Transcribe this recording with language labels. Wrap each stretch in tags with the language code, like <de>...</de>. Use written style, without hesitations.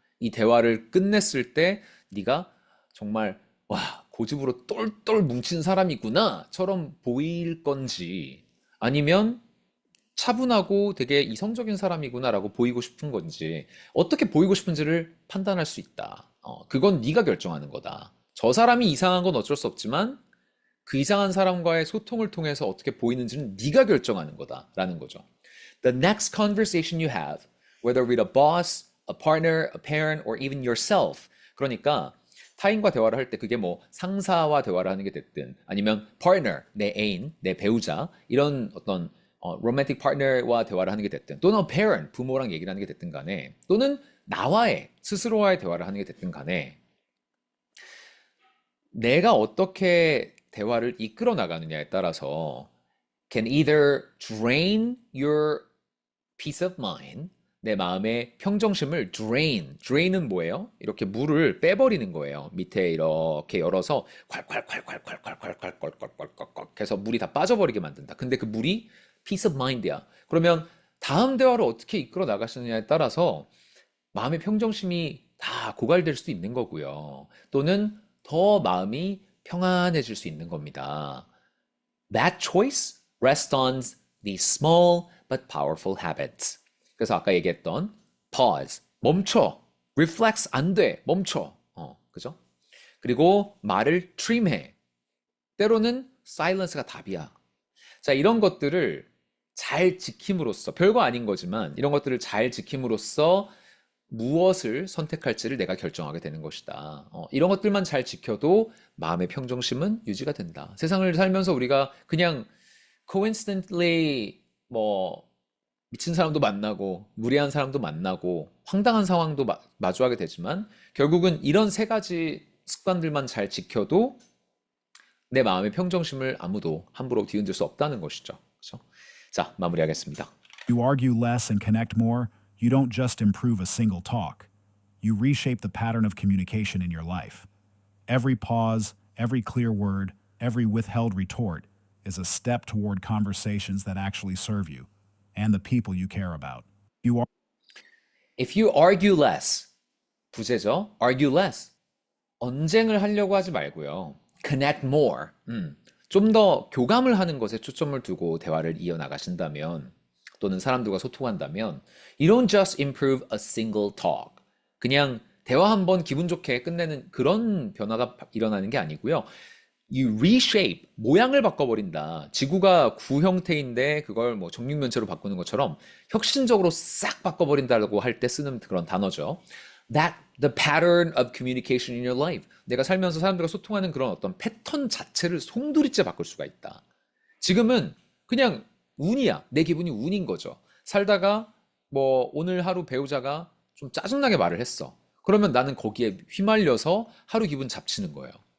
<ko>이 대화를 끝냈을 때 네가 정말 와, 고집으로 똘똘 뭉친 사람이구나처럼 보일 건지 아니면 차분하고 되게 이성적인 사람이구나라고 보이고 싶은 건지 어떻게 보이고 싶은지를 판단할 수 있다. 그건 네가 결정하는 거다. 저 사람이 이상한 건 어쩔 수 없지만 그 이상한 사람과의 소통을 통해서 어떻게 보이는지는 네가 결정하는 거다라는 거죠.</ko> <en>The next conversation you have, whether with a boss, a partner, a parent, or even yourself.</en> <ko>그러니까 타인과 대화를 할 때 그게 뭐 상사와 대화를 하는 게 됐든 아니면 partner, 내 애인, 내 배우자 이런 어떤 romantic partner와 대화를 하는 게 됐든 또는 parent, 부모랑 얘기를 하는 게 됐든 간에 또는 나와의 스스로와의 대화를 하는 게 됐든 간에 내가 어떻게 대화를 이끌어 나가느냐에 따라서</ko> <en>can either drain your peace of mind,</en> <ko>내 마음의 평정심을 drain은 뭐예요? 이렇게 물을 빼버리는 거예요. 밑에 이렇게 열어서 콸콸콸콸콸콸콸콸콸콸콸콸 해서 물이 다 빠져버리게 만든다. 근데 그 물이 peace of mind이야. 그러면 다음 대화를 어떻게 이끌어 나가시느냐에 따라서 마음의 평정심이 다 고갈될 수도 있는 거고요. 또는 더 마음이 평안해질 수 있는 겁니다.</ko> <en>That choice rests on these small but powerful habits.</en> <ko>그래서 아까 얘기했던 pause, 멈춰, reflex 안 돼, 멈춰. 그죠? 그리고 말을 trim해. 때로는 silence가 답이야. 자, 이런 것들을 잘 지킴으로써, 별거 아닌 거지만 이런 것들을 잘 지킴으로써 무엇을 선택할지를 내가 결정하게 되는 것이다. 이런 것들만 잘 지켜도 마음의 평정심은 유지가 된다. 세상을 살면서 우리가 그냥 coincidentally 뭐 미친 사람도 만나고 무리한 사람도 만나고 황당한 상황도 마주하게 되지만 결국은 이런 세 가지 습관들만 잘 지켜도 내 마음의 평정심을 아무도 함부로 뒤흔들 수 없다는 것이죠. 그렇죠? 자, 마무리하겠습니다.</ko> <en>You argue less and connect more, you don't just improve a single talk. You reshape the pattern of communication in your life. Every pause, every clear word, every withheld retort is a step toward conversations that actually serve you and the people you care about. You are If you argue less,</en> <ko>부제죠.</ko> <en>argue less.</en> <ko>언쟁을 하려고 하지 말고요.</ko> <en>connect more.</en> <ko>좀 더 교감을 하는 것에 초점을 두고 대화를 이어나가신다면 또는 사람들과 소통한다면</ko> <en>You don't just improve a single talk.</en> <ko>그냥 대화 한 번 기분 좋게 끝내는 그런 변화가 일어나는 게 아니고요.</ko> <en>You reshape,</en> <ko>모양을 바꿔버린다. 지구가 구 형태인데 그걸 뭐 정육면체로 바꾸는 것처럼 혁신적으로 싹 바꿔버린다고 할 때 쓰는 그런 단어죠.</ko> <en>That the pattern of communication in your life.</en> <ko>내가 살면서 사람들과 소통하는 그런 어떤 패턴 자체를 송두리째 바꿀 수가 있다. 지금은 그냥 운이야. 내 기분이 운인 거죠. 살다가 뭐 오늘 하루 배우자가 좀 짜증나게 말을 했어. 그러면 나는 거기에 휘말려서 하루 기분 잡치는 거예요.</ko>